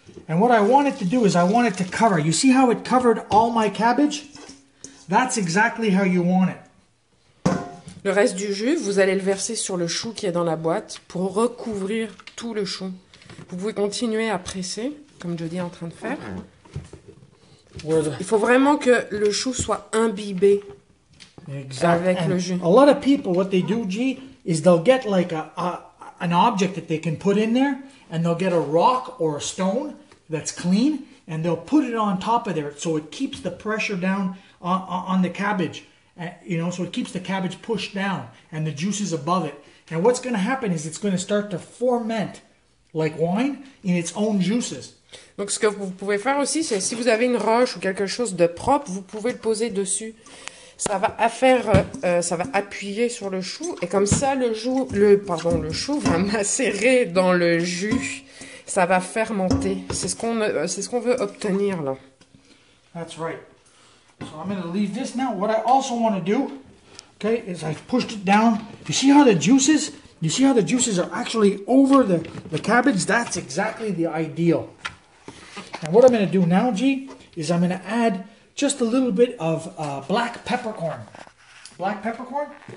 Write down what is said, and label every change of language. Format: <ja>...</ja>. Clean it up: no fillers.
<en>And what I want it to do is I want it to cover. You see how it covered all my cabbage? That's exactly how you want it.</en> <fr>Le reste du jus, vous allez le verser sur le chou qui est dans la boîte pour recouvrir tout le chou. Vous pouvez continuer à presser, comme Jody est en train de faire. Il faut vraiment que le chou soit imbibé avec le jus.</fr> <en>A lot of people, what they do, G, is they'll get like an object that they can put in there, and they'll get a rock or a stone that's clean, and they'll put it on top of there, so it keeps the pressure down on the cabbage, so it keeps the cabbage pushed down, and the juices above it. And what's going to happen is it's going to start to ferment like wine in its own juices.</en> <fr>Donc ce que vous pouvez faire aussi, c'est si vous avez une roche ou quelque chose de propre, vous pouvez le poser dessus. Ça va appuyer sur le chou et comme ça le chou va macérer dans le jus, ça va fermenter. C'est ce qu'on veut obtenir là.</fr> <en>That's right. So I'm going to leave this now. What I also want to do, okay, is I've pushed it down. You see how the juices are actually over the cabbage? That's exactly the ideal. And what I'm going to do now, G, is I'm going to add just a little bit of black peppercorn. Black peppercorn.</en>